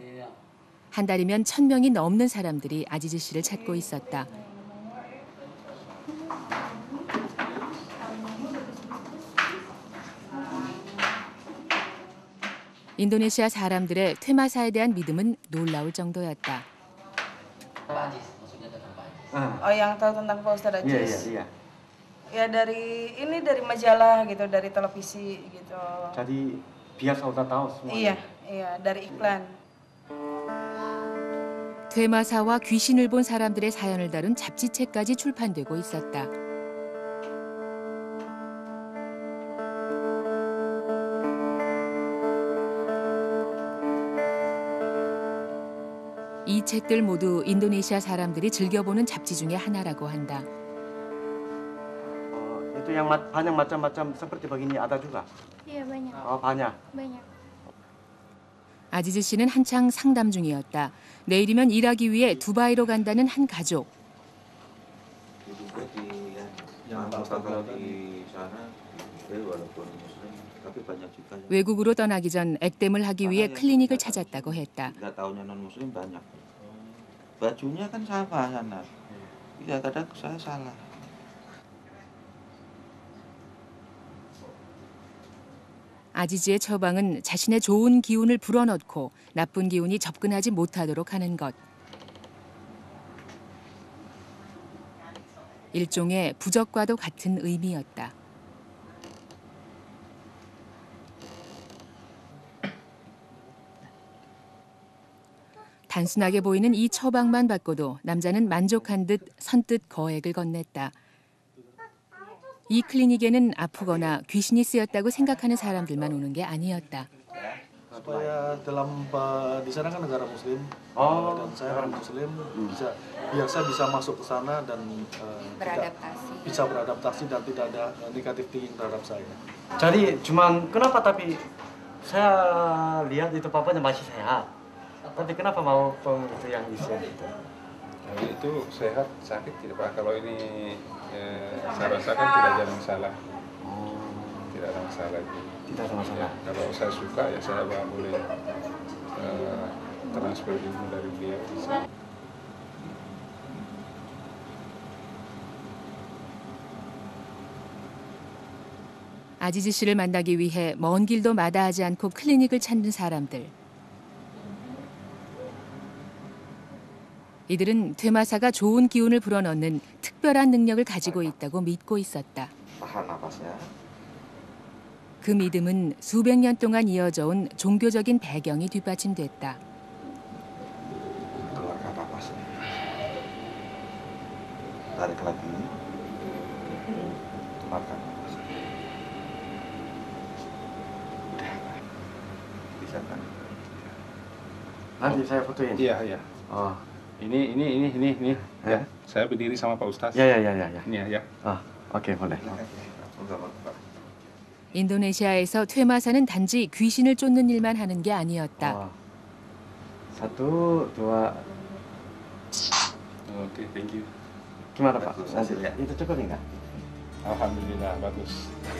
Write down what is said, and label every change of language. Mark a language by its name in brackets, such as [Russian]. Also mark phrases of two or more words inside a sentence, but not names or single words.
[Korean] 한 달이면 1000명이 넘는 사람들이 아지즈 씨를 찾고 있었다. 인도네시아 사람들의 퇴마사에 대한 믿음은 놀라울 정도였다. [Indonesian] Oh, yang tahu tentang Pak Ustadz Ajis? Iya. Ya dari majalah gitu, dari televisi gitu. Jadi biasa udah tahu semua. Iya, dari iklan. [Korean] 퇴마사와 귀신을 본 사람들의 사연을 다룬 잡지책까지 출판되고 있었다. 이 책들 모두 인도네시아 사람들이 즐겨보는 잡지 중에 하나라고 한다. [Indonesian] Itu yang banyak macam-macam seperti begini ada juga? Iya banyak. Oh banyak. Banyak. [Korean] 아지즈 씨는 한창 상담 중이었다. 내일이면 일하기 위해 두바이로 간다는 한 가족. 외국으로 떠나기 전 액땜을 하기 위해 클리닉을 찾았다고 했다. [Indonesian] Bajunya kan sama sana. Iya kadang saya salah. [Korean] 아지즈의 처방은 자신의 좋은 기운을 불어넣고 나쁜 기운이 접근하지 못하도록 하는 것. 일종의 부적과도 같은 의미였다. 단순하게 보이는 이 처방만 받고도 남자는 만족한 듯 선뜻 거액을 건넸다. 이 클리닉에는 아프거나 귀신이 쓰였다고 생각하는 사람들만 오는 게 아니었다. [Indonesian] Supaya dalam di sana kan negara Muslim, dan saya orang Muslim, biar saya bisa masuk ke sana dan bisa beradaptasi dan tidak ada negatif thinking terhadap saya. Jadi cuman kenapa tapi saya lihat itu papanya masih sehat. Tapi kenapa mau itu yang di sini? Itu sehat, sakit tidak Pak. Kalau ini saya rasakan tidak ada masalah. Tidak ada masalah. Tidak ada masalah. Ya, kalau saya suka ya saya boleh transfer ilmu dari beliau. [Korean] 아지즈 씨를 만나기 위해 먼 길도 마다하지 않고 클리닉을 찾는 사람들. 이들은 퇴마사가 좋은 기운을 불어넣는 특별한 능력을 가지고 있다고 믿고 있었다. 그 믿음은 수백 년 동안 이어져 온 종교적인 배경이 뒷받침됐다. [Indonesian] balik lagi. Makan. Udah. Bisa kan? Nanti saya fotoin. Iya, iya. Oh, ini. Ya, saya berdiri sama Pak Ustaz. Ya. Ini ya. [Korean] 오케이, boleh. 인도네시아에서 퇴마사는 단지 귀신을 쫓는 일만 하는 게 아니었다. [Indonesian] Satu, dua. Oke, [English] thank you. [Indonesian] Gimana Pak? Nanti itu cukup enggak? Alhamdulillah, bagus.